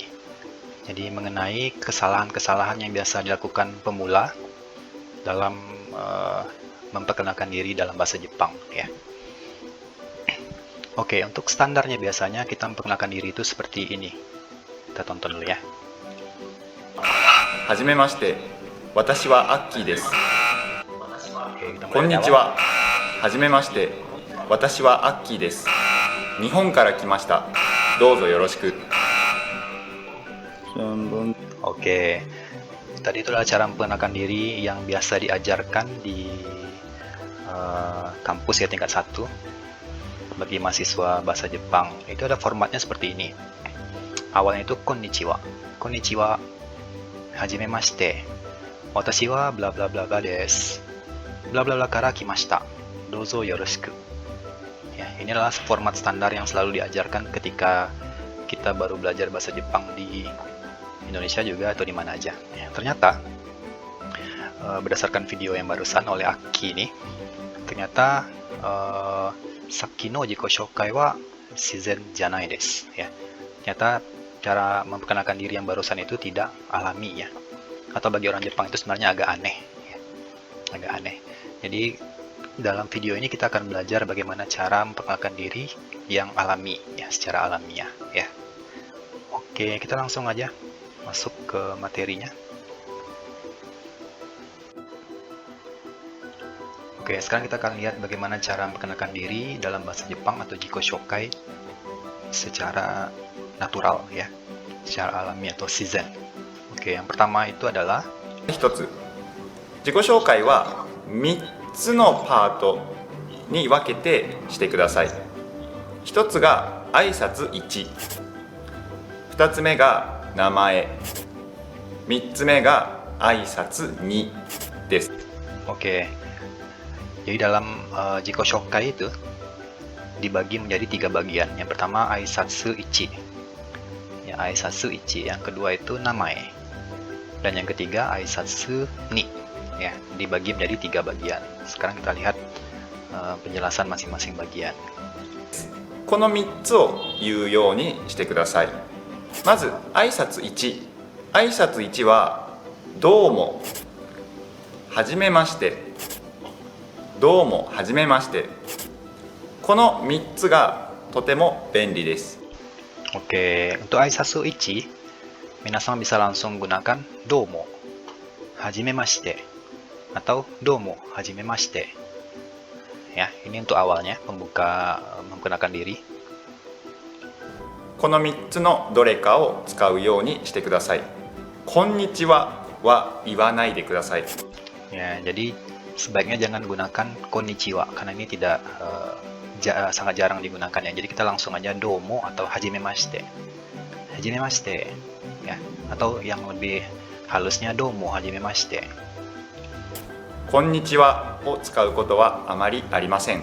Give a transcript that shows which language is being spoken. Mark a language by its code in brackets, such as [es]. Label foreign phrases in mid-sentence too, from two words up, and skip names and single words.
[id] Jadi mengenai kesalahan-kesalahan yang biasa dilakukan pemula dalam memperkenalkan diri dalam bahasa Jepang, ya. Oke, untuk standarnya biasanya kita memperkenalkan diri itu seperti ini. Kita tonton dulu ya. [ja] はじめまして、私はアッキーです。 [id] Oke, kita [ja] こん [id] mulai [ja] に [id] dari [ja] ち [id] awal. [ja] は。はじめまして、私はアッキーです。日本から来ました。どうぞよろしく。 [id] Oke, tadi itu adalah cara memperkenalkan diri yang biasa diajarkan di kampus ya tingkat 1 bagi mahasiswa bahasa Jepang. Itu ada formatnya seperti ini. Awalnya itu konnichiwa. [ja] こんにちは。はじめまして. Watashi wa bla bla bla bla desu. Bla bla bla kara kimashita. どうぞよろしく. [id] Ya, ini adalah format standar yang selalu diajarkan ketika kita baru belajar bahasa Jepang di Indonesia juga atau di mana aja. Ya, ternyata berdasarkan video yang barusan oleh Aki ini, ternyata [ja] さきの自己紹介は自然じゃないです. [id] Ya, ternyata cara memperkenalkan diri yang barusan itu tidak alami ya. Atau bagi orang Jepang itu sebenarnya agak aneh. Ya. Agak aneh. Jadi dalam video ini kita akan belajar bagaimana cara memperkenalkan diri yang alami ya, secara alamiah ya. Oke, kita langsung aja masuk ke materinya. Oke, sekarang kita akan lihat bagaimana cara memperkenalkan diri dalam bahasa Jepang atau [ja] 自己紹介 [id] secara natural ya, secara alami atau shizen. Oke, yang pertama itu adalah [ja] 一つ、自己紹介は3つのパートに分けてしてください。一つが挨拶1、二つ目が名前、三つ目が挨拶2です。 [id] Oke, jadi dalam [ja] 自己紹介 [id] itu dibagi menjadi 3 bagian. Yang pertama [ja] 挨拶1. [id] Ya, [ja] 挨拶1. [id] Yang kedua itu namae. Dan yang ketiga [ja] 挨拶2. [id] Ya, dibagi menjadi 3 bagian. Sekarang kita lihat penjelasan masing-masing bagian. [ja] この3つを言うようにしてください。まず挨拶1。挨拶1はどうも、はじめまして、どうも、はじめまして。この3つがとても便利です。 [id] Oke, untuk [ja] 挨拶1, [id] minasan bisa langsung gunakan [ja] どうも、はじめまして, [id] atau [ja] どうも、はじめまして. [id] Ya, ini untuk awalnya, pembuka memperkenalkan diri. [ja] この3つのどれかを使うようにしてください。こんにちはは言わないでください。 [id] Ya, jadi sebaiknya jangan gunakan konnichiwa karena ini tidak sangat jarang digunakan ya. Jadi kita langsung aja domo atau hajimemashite. Hajimemashite ya, atau yang lebih halusnya [ja] どうもはじめまして. こんにちはを使うことはあまりありません。